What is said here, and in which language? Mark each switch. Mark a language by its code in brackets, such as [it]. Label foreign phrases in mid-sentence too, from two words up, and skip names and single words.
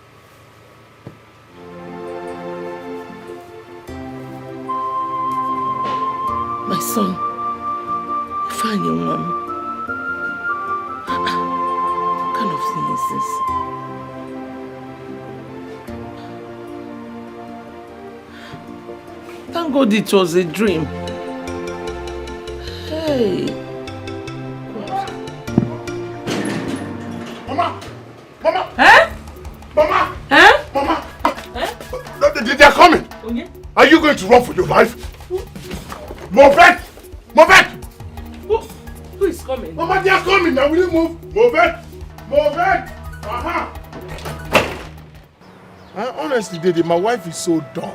[en] My son, find your mom. What kind of thing is this? Thank God it was a dream. Hey. Mama! Mama! Eh? Mama! Eh? Mama! Eh? They're coming! Okay. Are you going to run for your life? Move it! Move it! Who is coming? Mama, they are coming now. Will you move? Move it! Move it! Honestly, Daddy, my wife is so dumb.